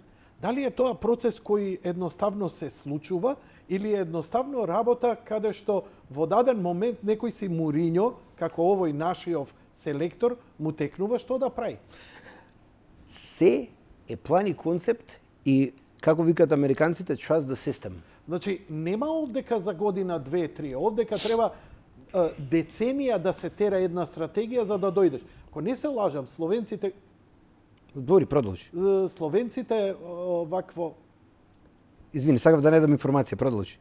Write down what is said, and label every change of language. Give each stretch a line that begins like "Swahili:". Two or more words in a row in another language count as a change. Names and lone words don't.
Macedonian: Дали е тоа процес кој едноставно се случува или е едноставно работа каде што во даден момент некој си Мурињо, како овој нашиов селектор, му текнува што да прави? Се е план и концепт и, како викаат американците,
English: trust the system.
Macedonian: Значи, нема овдека за година, 2-3, овдека треба деценија да се тера една стратегија за да дојдеш. Ако не се лажам, словенците Збори, продолжи. Словенците вакво Извини, сакав да не дам информација, продолжи.